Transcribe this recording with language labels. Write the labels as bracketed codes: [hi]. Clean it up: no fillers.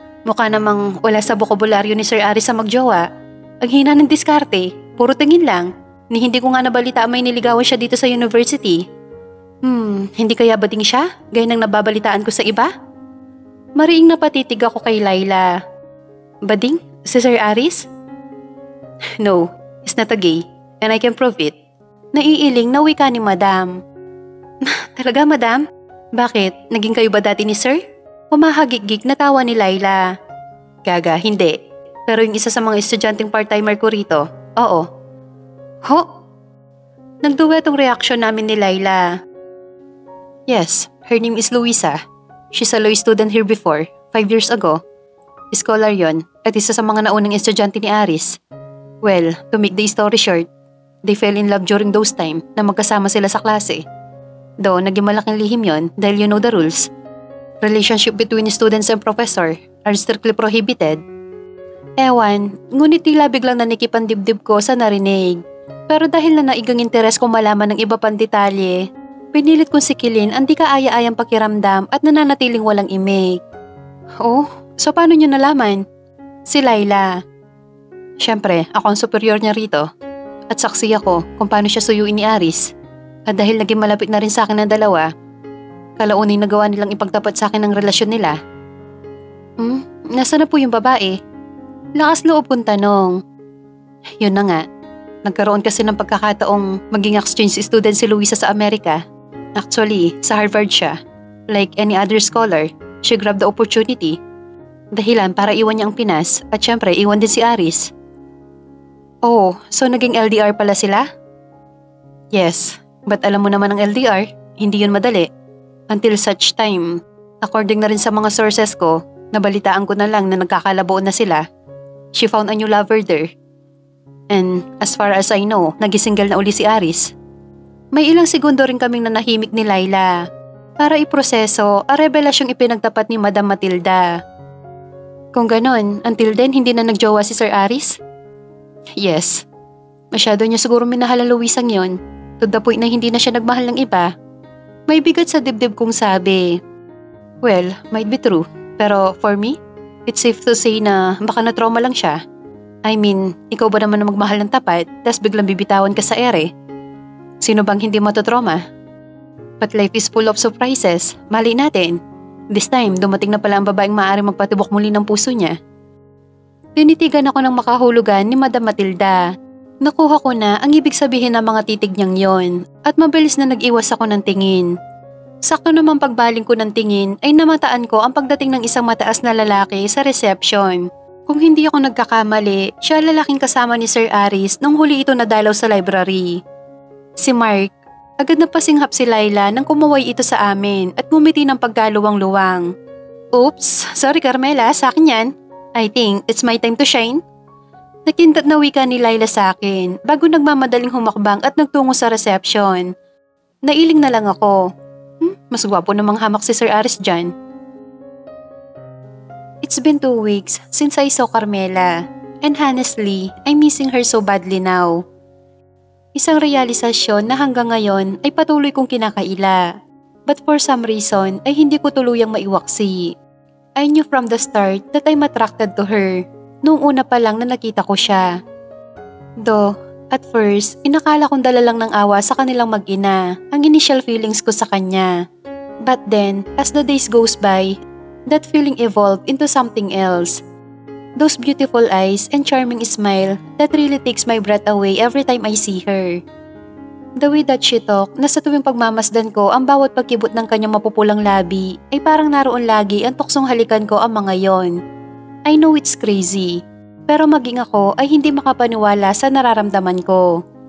[tl] Mukha namang wala sa bokabularyo ni Sir Aris sa magjowa. Ang hina ng diskarte, puro tingin lang. Ni hindi ko nga nabalita may niligawan siya dito sa university. Hindi kaya bading siya? Gaya ng nababalitaan ko sa iba? Mariing napatitig ako kay Laila. Bading? Si Sir Aris? [en] No, he's not a gay, and I can prove it. [tl] Naiiling na wika ni Madam. Talaga, Madam? Bakit? Naging kayo ba dati ni Sir? Humahagig-gig na tawa ni Laila. Gaga, hindi. Pero yung isa sa mga estudyanteng part-timer ko rito, oo. Ho? Nagduwetong reaksyon namin ni Laila. [en] Yes, her name is Luisa. She's a law student here before, 5 years ago. [tl] Scholar yon at isa sa mga naunang estudyante ni Aris. [en] Well, to make the story short, they fell in love during those time [tl] na magkasama sila sa klase. [en] Though [tl] naging malaking lihim yon dahil [en] you know the rules. Relationship between students and professor are strictly prohibited. [tl] Ewan, ngunit tila biglang nanikip ang dibdib ko sa narinig. Pero dahil na naigang interes kong malaman ng iba pang detalye, pinilit kong sikilin ang di kaaya-ayang pakiramdam at nananatiling walang imik. Oh, so paano niyo nalaman? Si Laila. Siyempre, ako ang superior niya rito. At saksi ako kung paano siya suyuin ni Aris. At dahil naging malapit na rin sa akin ng dalawa, kalaunin nagawa nilang ipagtapat sa akin ang relasyon nila. Nasaan na po yung babae? Lakas loob kong tanong. Yun na nga. Nagkaroon kasi ng pagkakataong maging exchange student si Luisa sa Amerika. Actually, sa Harvard siya. [en] Like any other scholar, she grabbed the opportunity. [tl] Dahilan para iwan niya ang Pinas at syempre iwan din si Aris. Oh, so naging LDR pala sila? Yes, but alam mo naman ang LDR, hindi yun madali. Until such time, according na rin sa mga sources ko, nabalitaan ko na lang na nagkakalaboo na sila. [en] She found a new lover there. And as far as I know, [tl] nagisingle na uli si Aris. May ilang segundo rin kaming nanahimik ni Laila para iproseso ang revelasyong ipinagtapat ni Madam Matilda. Kung ganon, until then hindi na nagjowa si Sir Aris? Yes. Masyado niya siguro minahal ang Luisang yon, to the point na hindi na siya nagmahal ng iba. May bigat sa dibdib kong sabi. [en] Well, might be true. [tl] Pero [en] for me, it's safe to say [tl] na baka na-trauma lang siya. I mean, ikaw ba naman na magmahal ng tapat, tas biglang bibitawan ka sa ere? Sino bang hindi matotrauma? [en] But life is full of surprises. [tl] Mali natin. This time, dumating na pala ang babaeng maaaring magpatibok muli ng puso niya. Tinitigan ako ng makahulugan ni Madam Matilda. Nakuha ko na ang ibig sabihin ng mga titig niyang yon at mabilis na nag-iwas ako ng tingin. Sakto naman pagbaling ko ng tingin ay namataan ko ang pagdating ng isang mataas na lalaki sa reception. Kung hindi ako nagkakamali, siya lalaking kasama ni Sir Aris nung huli ito nadalaw sa library. Si Mark. Agad na pasinghap si Laila nang kumaway ito sa amin at ngumiti ng pagkaluwang-luwang. Oops, sorry Carmela, sa akin yan. [en] I think it's my time to shine. [tl] Nakintat na wika ni Laila sa akin bago nagmamadaling humakbang at nagtungo sa reception. Nailing na lang ako. Mas gwapo namang hamak si Sir Aris dyan. [en] It's been 2 weeks since I saw Carmela and honestly, I'm missing her so badly now. [tl] Isang realisasyon na hanggang ngayon ay patuloy kong kinakaila. [en] But for some reason [tl] ay hindi ko tuluyang maiwaksi. [en] I knew from the start that I'm attracted to her. [tl] Noong una pa lang na nakita ko siya. Though, at first, inakala kong dala lang ng awa sa kanilang mag-ina ang initial feelings ko sa kanya. [en] But then, as the days goes by, that feeling evolved into something else. Those beautiful eyes and charming smile that really takes my breath away every time I see her. The way that she talk [tl] na sa tuwing pagmamasdan ko ang bawat pagkibot ng kanyang mapupulang labi ay parang naroon lagi ang tuksong halikan ko ang mga yon. [en] I know it's crazy, [tl] pero maging ako ay hindi makapaniwala sa nararamdaman ko.